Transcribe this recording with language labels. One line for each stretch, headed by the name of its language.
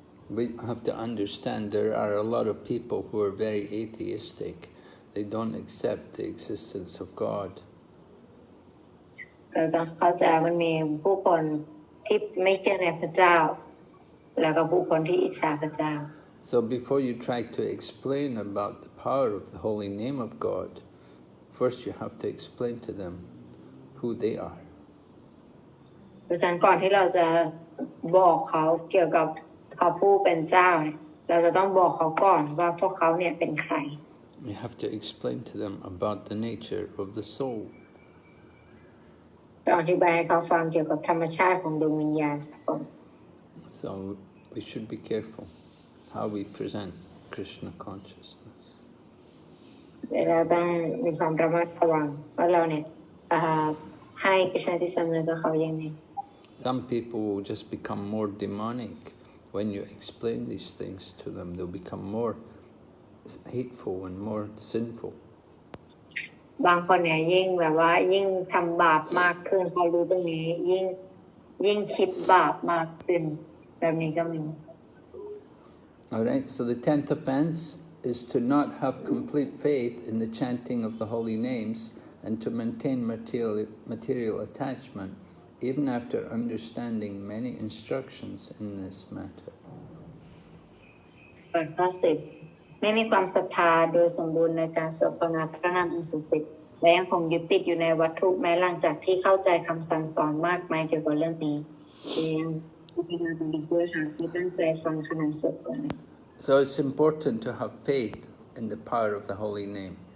English: We have to understand there are a lot of people who are very atheistic. They don't accept the existence of God.
Thai: เราต้องเข้าใจมันมีผู้คนที่ไม่เชื่อในพระเจ้าแล้วก็ผู้คนที่อิจฉาพระเจ้า
English: So before you try to explain about the power of the holy name of God, first you have to explain to them who they are.
Thai: เพราะฉะนั้นก่อนที่เราจะบอกเขาเกี่ยวกับเขาผู้เป็นเจ้าเนี่ยเราจะต้องบอกเขาก่อนว่าพวกเขาเนี่ยเป็นใคร
English: You have to explain to them about the nature of the soul.
Thai: ต้องอธิบายให้เขาฟังเกี่ยวกับธรรมชาติของดวงวิญญาณก่อน
English: So we should be careful how we present Krishna consciousness.
Thai: เราต้องมีความระมัดระวังว่าเราเนี่ยให้กฤษณที่สำนึกกับเขายังไง
English: Some people will just become more demonic when you explain these things to them. They'll become more hateful and more sinful.
Thai: บางคนเนี่ยยิ่งแบบว่ายิ่งทำบาปมากขึ้นพอรู้ตรงนี้ยิ่งคิดบาปมากขึ้นแบบนี้ก็มี
English: All right, so the 10th offense is to not have complete faith in the chanting of the holy names and to maintain material attachment even after understanding many instructions in this matter.
Thai: ข้อ 10 ไม่มีความศรัทธาโดยสมบูรณ์ในการสวดภาวนาพระนามอันศักดิ์สิทธิ์และยังคงยึดติดอยู่ในวัตถุแม้หลังจากที่เข้าใจคำสั่งสอนมากมายเกี่ยวกับเรื่องนี้ยังพิจารณากันอีกด้วยหากไม่ตั้งใจฟังขณะสวดภาวนา
English: So it's important to have faith in the power of the holy name.